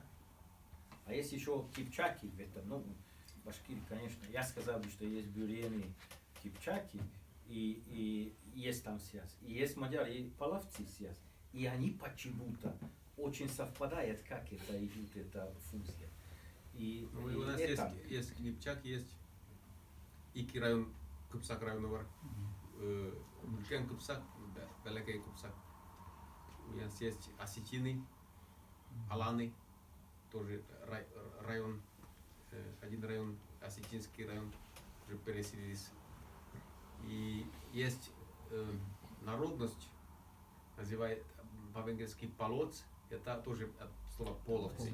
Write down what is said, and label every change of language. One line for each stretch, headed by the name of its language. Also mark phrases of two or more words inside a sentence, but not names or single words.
Russian: А есть еще кипчаки в этом, ну, башкиры, конечно. Я сказал бы, что есть бюрены, кипчаки, и есть там связь. И есть мадяри, и половцы связь. И они почему-то очень совпадают, как это идет, эта функция. У нас есть кипчак, есть Ики район,
Bashkir: Кыпсак районы бар.
Russian: Үлкен Кыпсак, Бәләкәй Кыпсак. У нас есть осетины, аланы, тоже район, один район, осетинский район, уже переселились. И есть народность, называют по-венгерски полоц, это тоже от слова половцы.